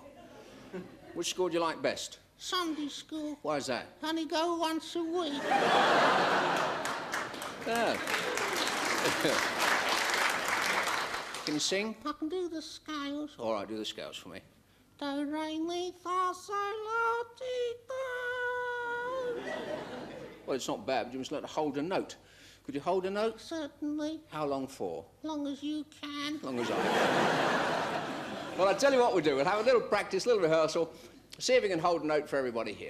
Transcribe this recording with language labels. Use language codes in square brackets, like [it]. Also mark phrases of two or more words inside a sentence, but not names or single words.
[en] Which school do you like best? Sunday school. Why is that? Only go once a week. Yeah. Can you sing? I can do the scales. All right, do the scales for me. Do, re, mi, fa, sol, la, ti, do. Well, it's not bad, but you must learn to hold a note. Could you hold a note? Certainly. How long for? Long as you can. As long as I can. Well, I'll tell you what we'll do. We'll have a little practice, a little rehearsal. See if we can hold a note for everybody here.